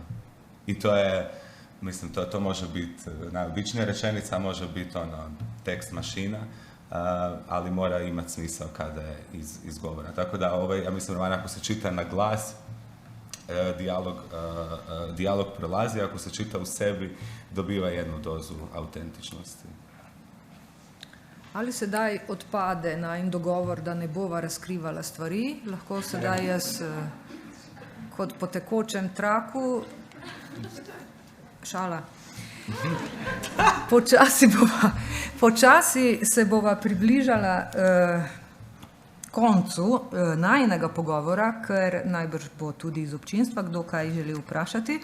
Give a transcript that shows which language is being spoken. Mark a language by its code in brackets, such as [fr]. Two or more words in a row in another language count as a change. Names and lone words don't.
[hr] I to je, mislim, to može biti najobičnija rečenica, može biti tekst mašina, ali mora imati smisao kada je izgovoren. Tako da, ja mislim, ako se čita na glas, dijalog prolazi, ako se čita u sebi, dobiva jednu dozu autentičnosti. [sl] Ali sedaj odpade najin dogovor, da ne bova razkrivala stvari, lahko sedaj jaz kot po tekočem traku, šala, počasi se bova približala koncu najinega pogovora, ker najbrž bo tudi iz občinstva, kdo kaj želi vprašati.